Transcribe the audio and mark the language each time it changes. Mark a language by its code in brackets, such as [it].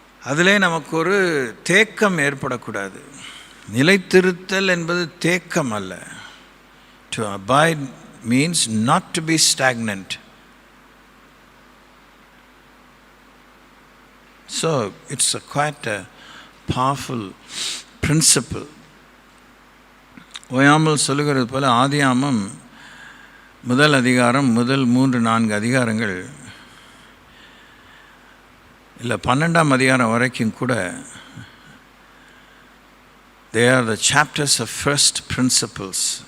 [ta] அதிலே நமக்கு ஒரு தேக்கம் ஏற்படக்கூடாது. நிலைத்திருத்தல் என்பது தேக்கம் அல்ல. [en] To abide means not to be stagnant. So it's quite a powerful principle. [ta] ஓயாமல் சொல்லுகிறது போல ஆதியாமம் முதல் அதிகாரம், முதல் 3-4 அதிகாரங்கள் இல்லை 12ஆம் அதிகாரம் வரைக்கும் கூட [en] they are the chapters of first principles.